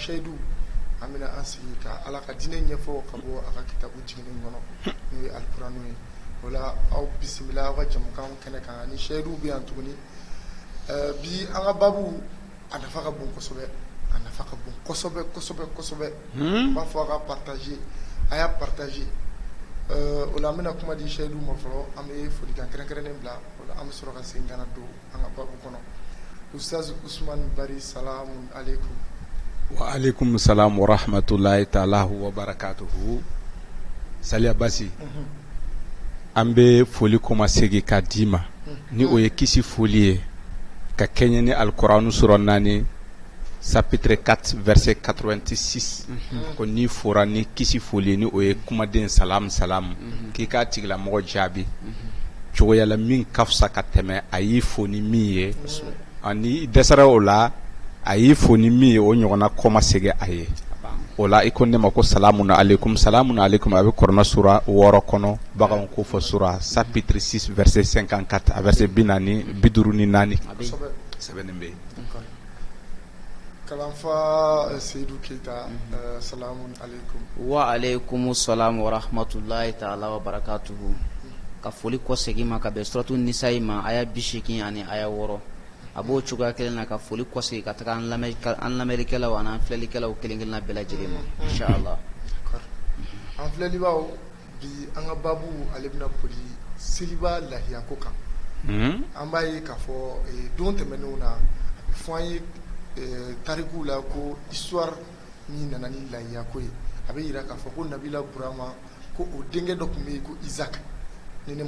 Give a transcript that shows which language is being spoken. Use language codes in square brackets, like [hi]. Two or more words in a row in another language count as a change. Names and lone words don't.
[bm] seyidu an bɛna an sigi ka ala ka diinɛ ɲɛfɔ ka bɔ a ka kitabu jiginin kɔnɔ n'o ye alikuranɛ ye o la aw bisimila aw ka jamukan kɛnɛ kan ni seyidu bɛ yan tuguni bi an ka babu a nafa ka bon kosɛbɛ a nafa ka bon kosɛbɛ kosɛbɛ kosɛbɛ n b'a fɔ a ka partager a y'a partager o la an bɛna kuma di seyidu ma fɔlɔ an bɛ folikan kɛrɛnkɛrɛnnen bila o la an bɛ sɔrɔ ka segin ka na don an ka babu kɔnɔ Ustaz Usman Bari [ar] سلام عليكم. وعليكم السلام ورحمة الله تعالى وبركاته. [bm] Saliya Basi an bɛ foli koma segi ka d'i ma ni o ye kisi foli ye ka kɛɲɛ ni alkuranu sura 4 chapitre 4 verset 86 ko ni fora ni kisi foli ni o ye kumaden salam salam k'i k'a tigilamɔgɔ jaabi cogoya la min ka fisa ka tɛmɛ a y'i fo ni min ye ani dɛsɛra o la a y'i fo ni min ye o ɲɔgɔnna kɔma segin a ye o la i ko ne ma ko [ar] سلام عليكم [bm] a bɛ Kurana sura 6 kɔnɔ baganw ko fɔ sura chapitre 6 verset 54 a verset 54 sɛbɛnnen bɛ yen. Kalanfa Seydou Keita [ar] سلام عليكم. وعليكم السلام ورحمة الله تعالى وبركاته. [bm] Ka foli kɔ segin ma ka bɛn suratu Nisa'i ma aya 80 ani aya 6 a b'o cogoya kelen na ka foli kɔ segin ka taga an lamɛnnikɛlaw ani an filɛlikɛlaw kelen kelenna bɛɛ lajɛlen ma inshallah. An filɛlibaw bi an ka babu ale bɛna boli seliba lahiya ko kan an b'a ye k'a fɔ don tɛmɛnenw na a bɛ fɔ an ye tarikuw la ko histoire min nana ni lahiya ko ye a bɛ yira k'a fɔ ko Nabila Burama ko o denkɛ dɔ tun bɛ yen ko Isaac ni ne ma